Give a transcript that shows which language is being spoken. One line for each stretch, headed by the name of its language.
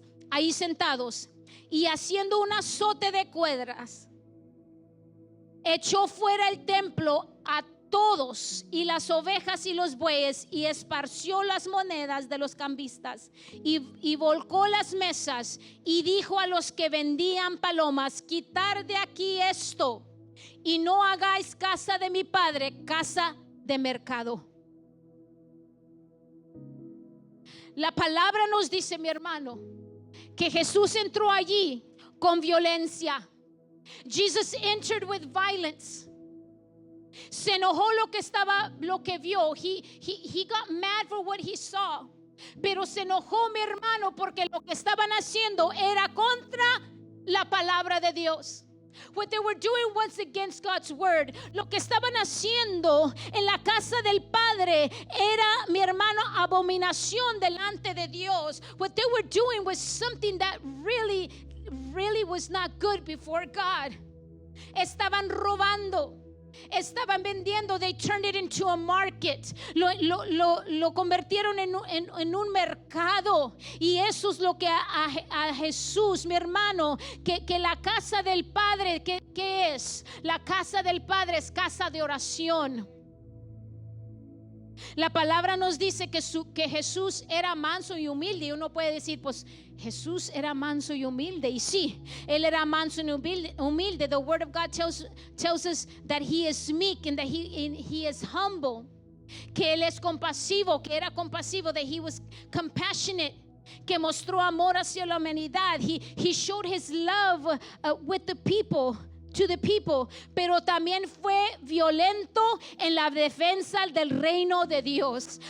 Spanish: ahí sentados, y haciendo un azote de cuerdas echó fuera el templo a todos y las ovejas y los bueyes, y esparció las monedas de los cambistas y volcó las mesas, y dijo a los que vendían palomas: quitar de aquí esto y no hagáis casa de mi padre casa de mercado. La palabra nos dice, mi hermano, que Jesús entró allí con violencia.
English: Jesus entered with violence.
Spanish: Se enojó lo que vio.
English: He got mad for what he saw.
Spanish: Pero se enojó, mi hermano, porque lo que estaban haciendo era contra la palabra de Dios.
English: What they were doing was against God's word.
Spanish: Lo que estaban haciendo en la casa del Padre era, mi hermano, abominación delante de Dios.
English: What they were doing was something that really was not good before God.
Spanish: Estaban robando. Estaban vendiendo.
English: They turned it into a market.
Spanish: Lo convirtieron en un mercado. Y eso es lo que a Jesús, mi hermano, que la casa del Padre, ¿qué es? La casa del Padre es casa de oración. La palabra nos dice que Jesús era manso y humilde. Y uno puede decir, pues Jesús era manso y humilde. Y sí, él era manso y humilde.
English: The word of God tells us that he is meek and that he is humble.
Spanish: Que él es compasivo, que era compasivo,
English: that he was compassionate.
Spanish: Que mostró amor hacia la humanidad.
English: He showed his love with the people. To the people,
Spanish: pero también fue violento en la defensa del reino de Dios.